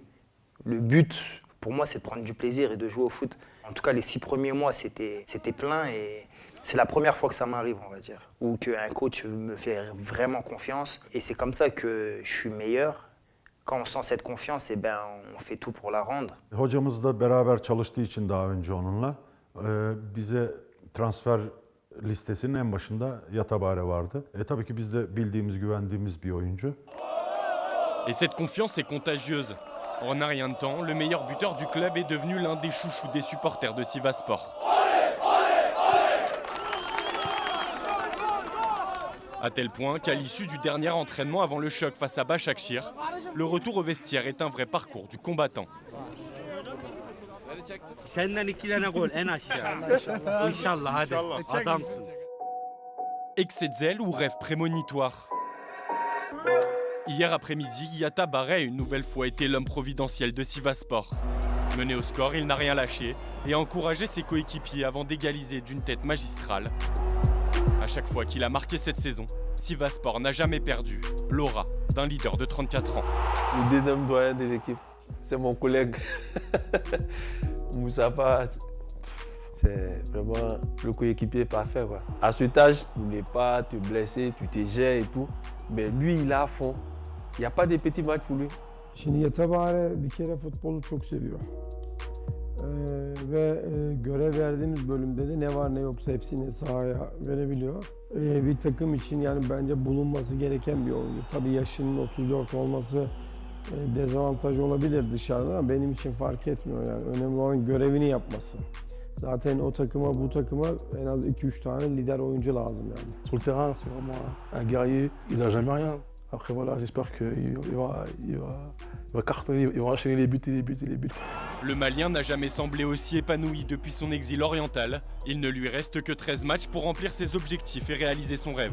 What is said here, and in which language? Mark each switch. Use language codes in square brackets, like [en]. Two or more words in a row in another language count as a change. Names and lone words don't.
[fr] Le but, pour moi, c'est de prendre du plaisir et de jouer au foot. En tout cas, les 6 premiers mois, c'était plein et c'est la première fois que ça m'arrive, on va dire. Ou qu'un coach me fait vraiment confiance. Et c'est comme ça que je suis meilleur. Quand on sent cette confiance, on fait tout pour la rendre. [tr] Hocamız da beraber çalıştığı için daha önce onunla bize transfer listesinin en başında Yatabare vardı. Tabii ki biz de bildiğimiz, güvendiğimiz bir oyuncu. [fr] Et cette confiance est contagieuse. En un rien de temps, le meilleur buteur du club est devenu l'un des chouchous des supporters de Sivasspor. À tel point qu'à l'issue du dernier entraînement avant le choc face à Başakşehir, le retour au vestiaire est un vrai parcours du combattant. [tr] Senden 2 tane gol en aşağı. İnşallah hadi. Adamsın. [fr] Excès de zèle ou rêve prémonitoire? Hier après-midi, Yatabare a une nouvelle fois été l'homme providentiel de Sivasspor. Mené au score, il n'a rien lâché et a encouragé ses coéquipiers avant d'égaliser d'une tête magistrale. À chaque fois qu'il a marqué cette saison, Sivasspor n'a jamais perdu l'aura d'un leader de 34 ans. Le deuxième doyen de l'équipe, c'est mon collègue Mustapha. C'est vraiment le coéquipier parfait, quoi. À cet âge, tu n'es pas te blesser, tu te gères et tout. Mais lui, il est à fond. Il n'y a pas de petits matchs pour lui. [tr] Şimdi Yatabare bir kere futbolu çok seviyor. Ve görev verdiğimiz bölümde de ne var ne yoksa hepsini sahaya verebiliyor. Bir takım için yani bence bulunması gereken bir oyuncu. Tabii yaşının 34 olması dezavantaj olabilir dışarıda ama benim için fark etmiyor yani. Önemli olan görevini yapması. Zaten o takıma, bu takıma en az 2-3 tane lider oyuncu lazım yani. [fr] Sur le terrain, c'est vraiment un guerrier, il n'a jamais rien. Après voilà, j'espère qu'il va vont cartonner, ils vont enchaîner les buts et les buts et les buts. Le Malien n'a jamais semblé aussi épanoui depuis son exil oriental. Il ne lui reste que 13 matchs pour remplir ses objectifs et réaliser son rêve.